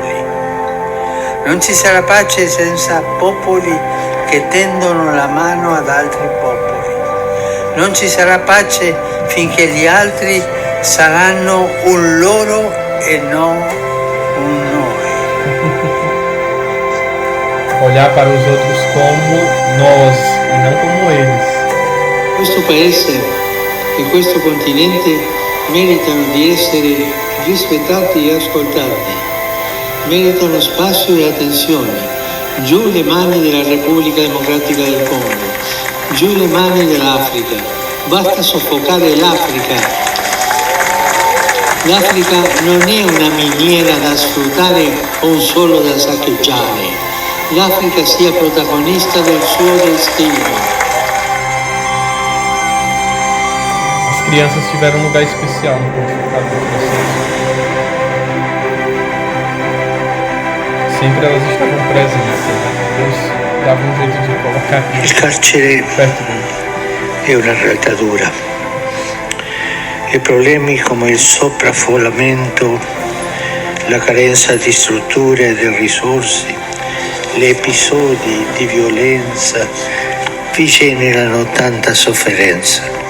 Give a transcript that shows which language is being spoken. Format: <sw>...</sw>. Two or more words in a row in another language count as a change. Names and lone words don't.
<it>Non ci sarà pace senza popoli che tendono la mano ad altri popoli. Non ci sarà pace finché gli altri saranno un loro e non un noi.</it> <pt>Olhar para os outros como nós e não como eles.</pt> <it>Questo paese e questo continente meritano di essere rispettati e ascoltati. Meritano spazio e attenzione. Giù le mani della Repubblica Democratica del Congo. Giù le mani dell'Africa. Basta soffocare l'Africa. L'Africa non è una miniera da sfruttare o un solo da saccheggiare. L'Africa sia protagonista del suo destino.</it> <pt>As crianças tiveram um lugar especial no pontificado do processo. Sempre elas estavam presentes, Deus dava um jeito de colocar</pt> <it>Il carcere</it> <pt>perto deles.</pt> <it>è una realtà dura e problemi come il sovraffollamento, la carenza di strutture e di risorse, gli episodi di violenza vi generano tanta sofferenza.</it>